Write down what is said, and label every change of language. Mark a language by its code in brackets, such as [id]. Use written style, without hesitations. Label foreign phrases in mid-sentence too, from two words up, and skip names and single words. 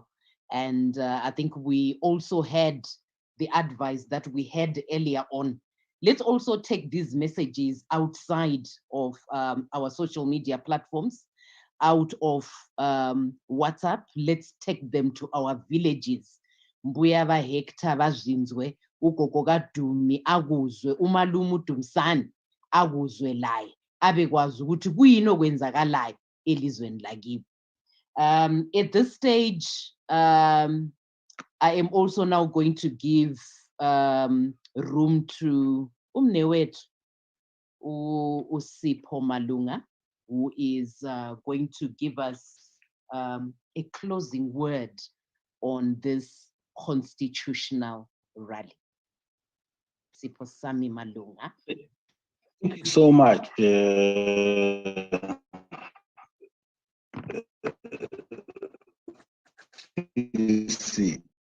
[en] And I think we also had the advice that we had earlier on. Let's also take these messages outside of our social media platforms, out of WhatsApp. Let's take them to our villages. [sn] Mbuya va hector vazinzwe, [nd] ugogo kadumi akuzwe, umalume uDumsani akuzwe laye, abekwazi ukuthi kuyini okwenzakalayo elizweni lakibo. [en] At this stage, I am also now going to give room to umnewethu uSipho Malunga, who is going to give us a closing word on this constitutional rally. Sipho Sami Malunga. Thank you so much. See.